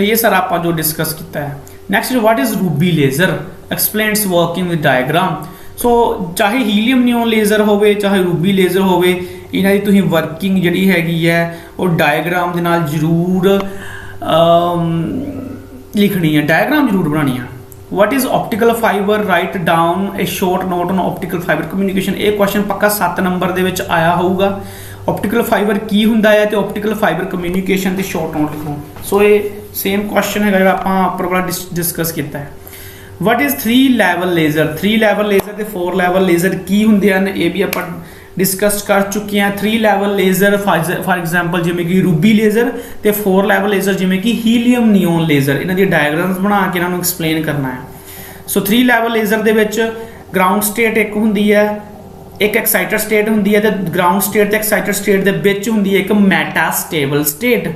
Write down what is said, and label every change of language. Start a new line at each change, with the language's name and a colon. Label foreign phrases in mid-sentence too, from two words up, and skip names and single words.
Punjabi: ਇਹ ਸਾਰਾ ਆਪਾਂ ਜੋ ਡਿਸਕਸ ਕੀਤਾ ਹੈ। ਨੈਕਸਟ,
English: what is ruby laser? Explains working with diagram.
Punjabi: ਸੋ ਚਾਹੇ
English: helium neon laser
Punjabi: ਹੋਵੇ, ਚਾਹੇ
English: ruby laser
Punjabi: ਹੋਵੇ, ਇਹਨਾਂ ਦੀ ਤੁਸੀਂ ਵਰਕਿੰਗ ਜਿਹੜੀ ਹੈਗੀ ਹੈ ਉਹ ਡਾਇਗਰਾਮ ਦੇ ਨਾਲ ਜ਼ਰੂਰ ਲਿਖਣੀ ਹੈ, ਡਾਇਗਰਾਮ ਜ਼ਰੂਰ ਬਣਾਉਣੀ ਹੈ।
English: What is optical fiber? Write down a short note on optical fiber communication।
Punjabi: ਇਹ ਕੁਐਸਚਨ ਪੱਕਾ 7 ਨੰਬਰ ਦੇ ਵਿੱਚ ਆਇਆ ਹੋਊਗਾ।
English: optical fiber
Punjabi: ਕੀ ਹੁੰਦਾ ਹੈ ਤੇ
English: optical fiber communication
Punjabi: ਤੇ
English: short note
Punjabi: ਲਿਖੋ। ਸੋ ਇਹ
English: same question
Punjabi: ਹੈਗਾ ਜਿਹੜਾ ਆਪਾਂ ਉੱਪਰ ਵਾਲਾ ਡਿਸਕਸ ਕੀਤਾ ਹੈ।
English: What is 3 level laser? 3 level laser
Punjabi: ਤੇ
English: 4 level laser
Punjabi: ਕੀ ਹੁੰਦੇ ਹਨ, ਇਹ ਵੀ ਆਪਾਂ ਡਿਸਕਸ ਕਰ ਚੁੱਕੇ ਹਾਂ।
English: 3 level laser for example
Punjabi: ਜਿਵੇਂ ਕਿ
English: ruby laser
Punjabi: ਤੇ
English: 4 level laser
Punjabi: ਜਿਵੇਂ ਕਿ
English: helium neon laser,
Punjabi: ਇਹਨਾਂ ਦੀ ਡਾਇਗਰਾਮਸ ਬਣਾ ਕੇ ਇਹਨਾਂ ਨੂੰ ਐਕਸਪਲੇਨ ਕਰਨਾ ਹੈ। ਸੋ
English: 3 level laser
Punjabi: ਦੇ ਵਿੱਚ
English: ground state
Punjabi: ਇੱਕ ਹੁੰਦੀ ਹੈ, ਇੱਕ
English: excited state
Punjabi: ਹੁੰਦੀ ਹੈ ਤੇ
English: ground state
Punjabi: ਤੇ
English: excited state
Punjabi: ਦੇ ਵਿੱਚ ਹੁੰਦੀ ਹੈ ਇੱਕ
English: metastable state.